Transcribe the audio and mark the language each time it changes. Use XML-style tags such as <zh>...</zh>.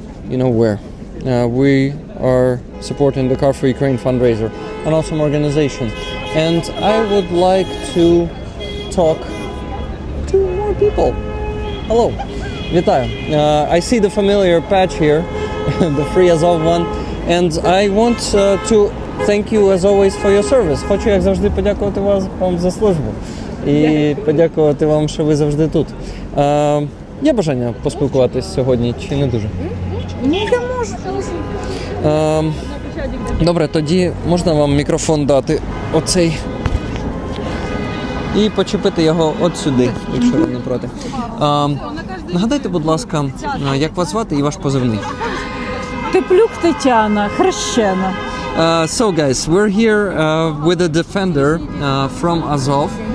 <en>You know where? We are supporting the Car for Ukraine fundraiser, an awesome organization. And I would like to talk to more people. Hello.</en> <uk>Вітаю.</uk> <en>I see the familiar patch here, the free Azov one, and I want to thank you as always for your service.</en> <uk>Хочу, як завжди, подякувати вам за службу і подякувати вам, що ви завжди тут. Є бажання поспілкуватись сьогодні чи не дуже? Ні, я можу. Добре, тоді можна вам мікрофон дати оцей і почепити його от сюди, якщо ви не проти. Нагадайте, будь ласка, як вас звати і ваш позивний? Теплюк Тетяна, хрещена.</uk> <en>So guys, we're here with a defender from Azov.</en>